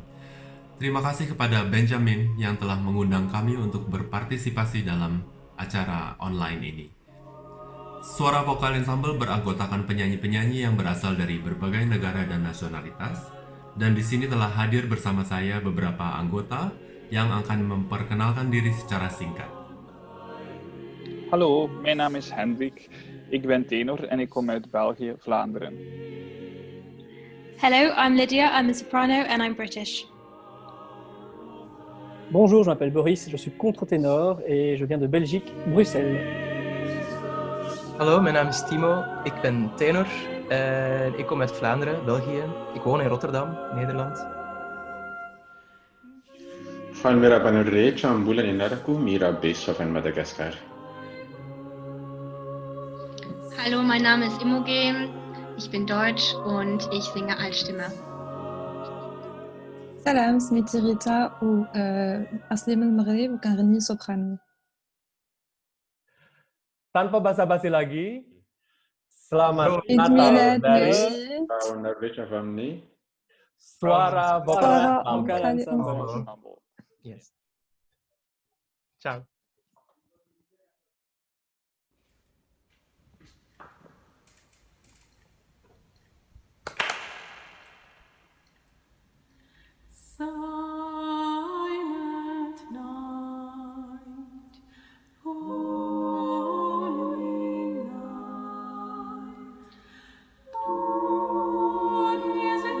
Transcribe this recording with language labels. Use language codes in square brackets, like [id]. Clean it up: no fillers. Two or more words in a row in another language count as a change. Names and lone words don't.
[id] Terima kasih kepada Benjamin yang telah mengundang kami untuk berpartisipasi dalam acara online ini. Suara Vokal Ensemble beranggotakan penyanyi-penyanyi yang berasal dari berbagai negara dan nasionalitas, dan di sini telah hadir bersama saya beberapa anggota yang akan memperkenalkan diri secara singkat. [nl] Hallo, mijn naam is Hendrik. Ik ben tenor en ik kom uit België, Vlaanderen. [en] Hello, I'm Lydia, I'm a soprano and I'm British. [fr] Bonjour, je m'appelle Boris, je suis contre-ténor et je viens de Belgique, Bruxelles. [nl] Hallo, mijn naam is Timo, ik ben tenor en ik kom uit Vlaanderen, België. Ik woon in Rotterdam, Nederland. Falmira Panurrecha, Ambula Ninaraku, Mira Bischof in Madagaskar. [de] Hallo, mein Name ist Imogen, ich bin deutsch und ich singe Altstimme. [ar] سلام اسمي ريتا وأصلي من المغرب وكنغني سوبرانو. [id] Tanpa basa-basi lagi, selamat Eid Natal Milad dari Majid. Suara Vokal Vokal Ensemble. [en] Yes. Ciao. Silent night, holy night, dawn is